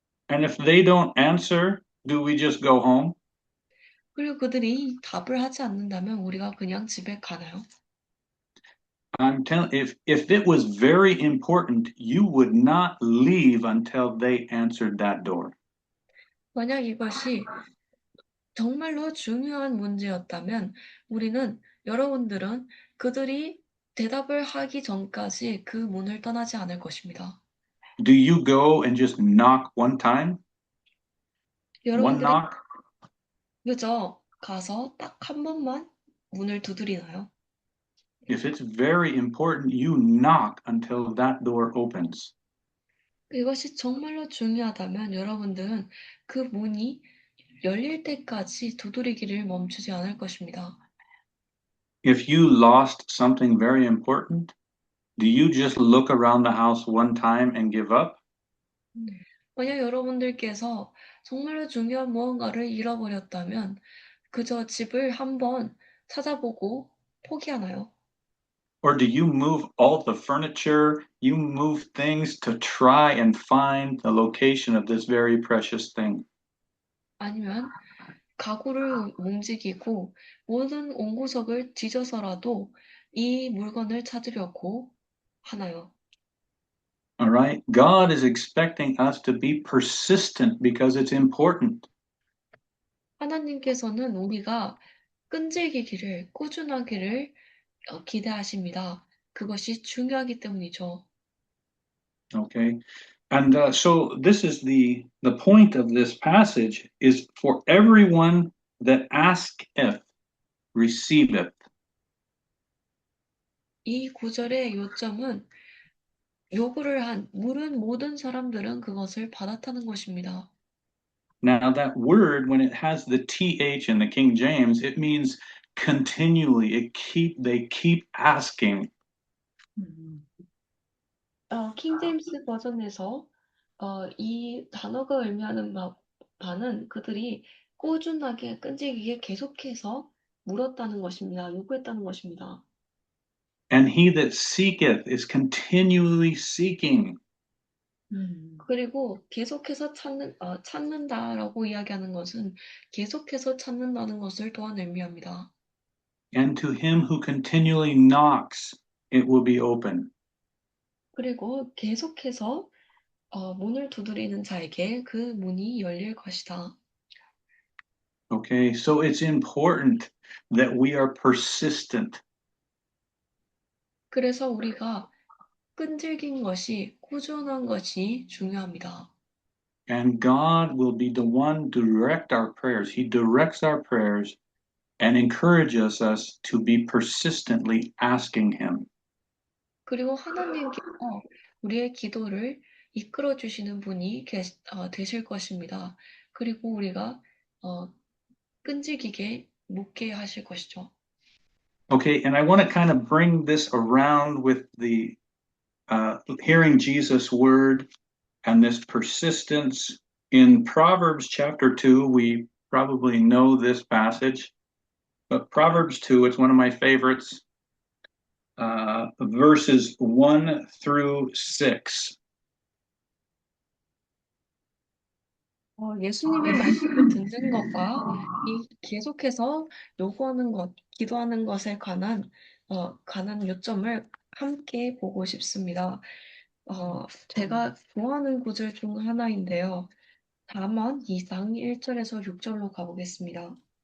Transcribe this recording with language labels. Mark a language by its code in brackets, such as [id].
[en] And if they don't answer, do we just go home? [ko] 그리고 그들이 답을 하지 않는다면 우리가 그냥 집에 가나요? [en] I'm telling if it was very important, you would not leave until they answered that door. [ko] 만약 이것이 정말로 중요한 문제였다면 여러분들은 그들이 대답을 하기 전까지 그 문을 떠나지 않을 것입니다. [en] Do you go and just knock one time? One [ko] 여러분들이 [en] knock? [ko] 그저 가서 딱 한 번만 문을 두드리나요? [en] If it's very important, you knock until that door opens. [ko] 이것이 정말로 중요하다면 여러분들은 그 문이 열릴 때까지 두드리기를 멈추지 않을 것입니다. [en] If you lost something very important, do you just look around the house one time and give up? [ko] 만약 여러분들께서 정말로 중요한 무언가를 잃어버렸다면 그저 집을 한번 찾아보고 포기하나요? [en] Or do you move all the furniture, you move things to try and find the location of this very precious thing? [ko] 아니면 가구를 움직이고 모든 온구석을 뒤져서라도 이 물건을 찾으려고 하나요? [en] All right. God is expecting us to be persistent because it's important. [ko] 하나님께서는 우리가 끈질기기를, 꾸준하기를 기대하십니다. 그것이 중요하기 때문이죠. [en] Okay. And so this is the point of this passage is for everyone that asketh, receiveth. [ko] 이 구절의 요점은 물은 모든 사람들은 그것을 받았다는 것입니다. [en] Now that word, when it has the th in the King James, it means continually. They keep asking. [ko] 킹 제임스 버전에서 이 단어가 의미하는 바는 그들이 꾸준하게 끈질기게 계속해서 물었다는 것입니다. 요구했다는 것입니다. [en] And he that seeketh is continually seeking. [ko] 그리고 계속해서 찾는다라고 이야기하는 것은 계속해서 찾는다는 것을 또한 의미합니다. [en] And to him who continually knocks, it will be open. [ko] 그리고 계속해서 문을 두드리는 자에게 그 문이 열릴 것이다. [en] Okay, so it's important that we are persistent. [ko] 그래서 우리가 끈질긴 것이, 꾸준한 것이 중요합니다. [en] And God will be the one to direct our prayers. He directs our prayers and encourages us to be persistently asking Him. [ko] 그리고 하나님께서 우리의 기도를 이끌어 주시는 분이 되실 것입니다. 그리고 우리가 끈질기게 묻게 하실 것이죠. [en] Okay, and I want to kind of bring this around with the hearing Jesus' word and this persistence. In Proverbs chapter 2, we probably know this passage, but Proverbs 2, it's one of my favorites, verses 1 through 6. [ko] 예수님의 말씀을 듣는 것과 이 계속해서 요구하는 것, 기도하는 것에 관한 요점을 함께 보고 싶습니다. 제가 좋아하는 구절 중 하나인데요. 잠언 2장 1절에서 6절로 가보겠습니다.